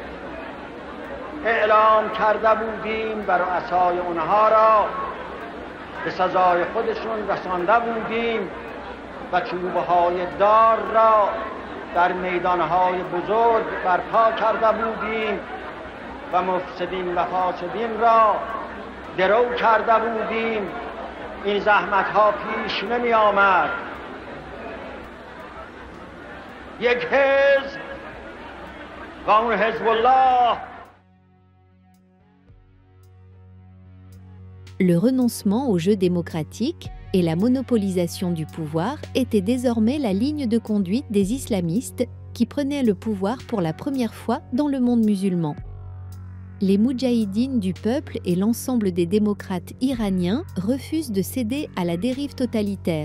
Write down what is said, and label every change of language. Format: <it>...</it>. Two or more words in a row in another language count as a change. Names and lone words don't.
<fa>اعلام کرده بودیم و رؤسای آنها را به سزای خودشون رسانده بودیم و چوب‌های دار را در میدان‌های بزرگ برپا کرده بودیم و مفسدین و فاسدین را درو کرده بودیم. این زحمت ها پیش نمی آمد. یک حزب و اون حزب الله.</fa> <fr>Le renoncement au jeu démocratique et la monopolisation du pouvoir étaient désormais la ligne de conduite des islamistes qui prenaient le pouvoir pour la première fois dans le monde musulman. Les moudjahidines du peuple et l'ensemble des démocrates iraniens refusent de céder à la dérive totalitaire.</fr>